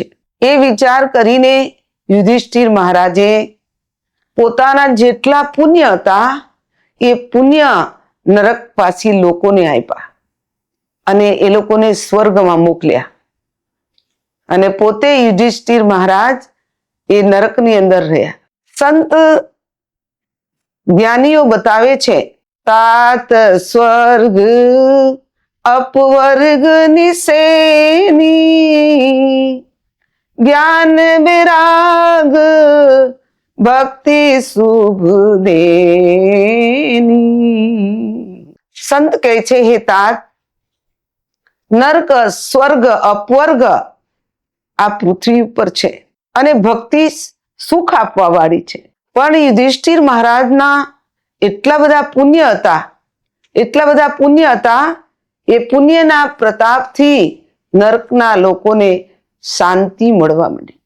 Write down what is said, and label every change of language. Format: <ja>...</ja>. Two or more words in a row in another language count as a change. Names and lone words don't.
<gu>એ વિચાર કરીને યુધિષ્ઠિર મહારાજે પોતાના જેટલા પુણ્ય હતા એ પુણ્ય નરકવાસી લોકોને આપ્યા અને એ લોકોને સ્વર્ગમાં મોકલ્યા અને પોતે યુધિષ્ઠિર મહારાજ એ નરકની અંદર રહ્યા. સંત જ્ઞાનીઓ બતાવે છે,</gu> <awa>तात સ્વર્ગ अपवर्ग निसेनी, ज्ञान विराग भक्ति शुभ देनी.</awa> <gu>સંત કહે છે, હે तात, નર્ક, સ્વર્ગ, અપવર્ગ આ પૃથ્વી ઉપર છે અને ભક્તિ સુખ આપવા વાળી છે. પણ યુધિષ્ઠિર મહારાજના એટલા બધા પુણ્ય હતા, એ પુણ્યના પ્રતાપથી નરકના લોકોને શાંતિ મળવા માંડી.</gu>